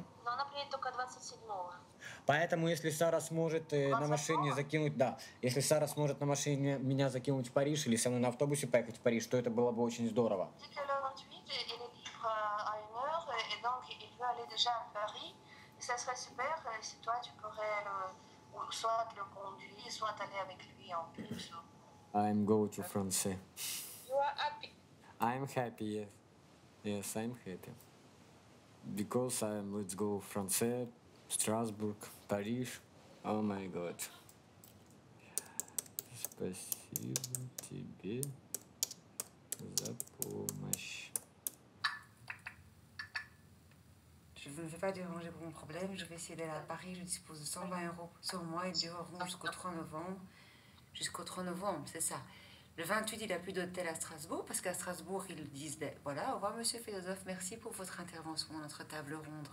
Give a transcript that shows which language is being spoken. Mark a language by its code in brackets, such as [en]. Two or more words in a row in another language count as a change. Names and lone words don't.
[ru] Но она приедет только 27-го. Поэтому, если Сара сможет на машине закинуть... Да, если Сара сможет на машине меня закинуть в Париж или со мной на автобусе поехать в Париж, то это было бы очень здорово. [fr] Ça serait super si toi tu pourrais soit le conduire, soit aller avec lui en bus. [en] I'm going to France. You are happy. I'm happy, yes. Yes, I'm happy. Because let's go France, Strasbourg, Paris. Oh my God. [ru] Спасибо тебе за помощь. [fr] Je ne vais pas déranger pour mon problème. Je vais essayer d'aller à Paris. Je dispose de 120 € sur moi. Ils dureront jusqu'au 3 novembre. Jusqu'au 3 novembre, c'est ça. Le 28, il n'a plus d'hôtel à Strasbourg, parce qu'à Strasbourg, ils disent, ben, voilà, au revoir, monsieur philosophe, merci pour votre intervention dans notre table ronde.